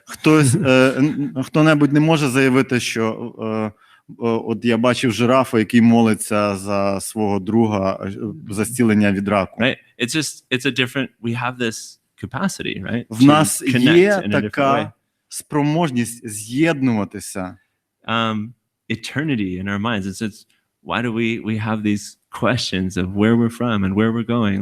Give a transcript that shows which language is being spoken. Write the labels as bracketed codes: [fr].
[uk] Хто-небудь не може заявити, що от я бачив жирафа, який молиться за свого друга за зцілення від раку. [en] Right? It's a different, we have this capacity, right? [uk] В нас є така спроможність з'єднуватися. [en] Eternity in our minds. It's why do we have these questions of where we're from and where we're going?